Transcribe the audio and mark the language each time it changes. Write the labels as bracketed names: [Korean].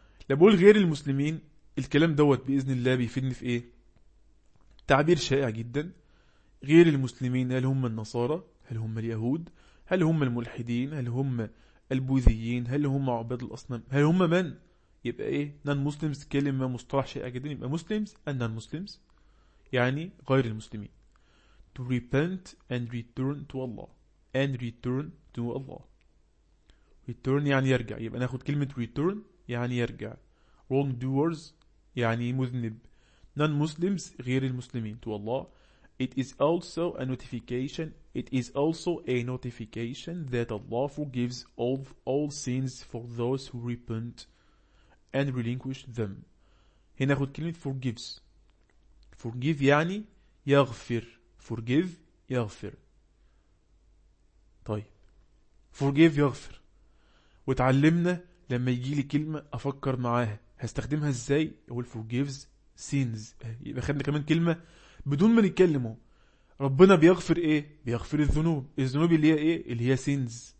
[Arabic] لبقول غير المسلمين الكلام دوت بإذن الله بيفيدني في إيه؟ تعبير شائع جدا، غير المسلمين هل هم النصارى؟ هل هم اليهود؟ هل هم الملحدين؟ هل هم البوذيين؟ هل هم عباد الأصنام؟ هل هم من؟ يبقى إيه؟ نان مسلمز كلمة مصطلح شائع جدا، يبقى مسلمز and نان مسلمز يعني غير المسلمين. [English] To repent and return to Allah and return to Allah. [Arabic] return يعني يرجع، يبقى ناخد كلمة return يعني يرجع. wrong doers يعني مذنب، non Muslims غير المسلمين. [English] to Allah it is also a notification، it is also a notification that Allah forgives all sins for those who repent and relinquish them. [Arabic] هنا ناخد كلمة forgives، forgive يعني يغفر، forgive يغفر. طيب forgive يغفر، وتعلمنا لما يجي لي كلمة أفكر معاها هستخدمها إزاي، أقول forgives sins، يبقى خدنا كمان كلمة بدون ما نتكلمه، ربنا بيغفر إيه؟ بيغفر الذنوب، الذنوب اللي هي إيه؟ اللي هي sins.